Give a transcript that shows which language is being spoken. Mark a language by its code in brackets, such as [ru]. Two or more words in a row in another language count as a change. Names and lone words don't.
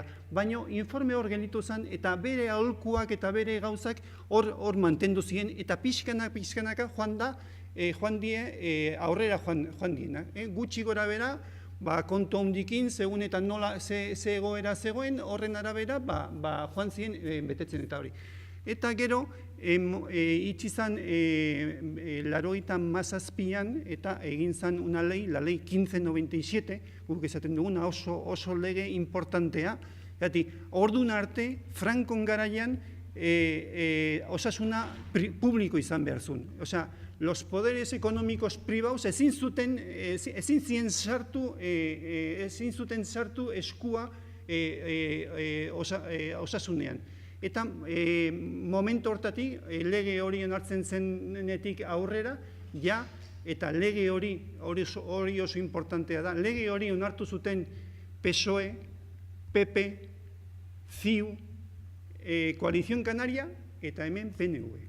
[eu] Baina, informe hor gelitu zen eta bere aholkuak eta bere gauzak hor mantendu ziren eta pixkanaka joan die aurrera joan diena. Gutxi gora bera, kontu handikin, segun eta nola ze egoera zegoen, horren arabera joan ziren betetzen eta hori. Eta gero, itxi zan 97an eta egin zan [es] una ley, la ley 1597, [eu] guk esaten duguna oso lege importantea, ordun arte, Frankon garaian osasuna publiko izan behar zuen. Osea, [es] los poderes económicos privados [eu] ezin zuten sartu eskua osasunean. Eta momentu hortatik, lege hori onartzen zenetik aurrera, eta lege hori oso importantea da, lege hori onartu zuten PSOE, PP, CiU, Coalición Canaria, eta hemen PNV.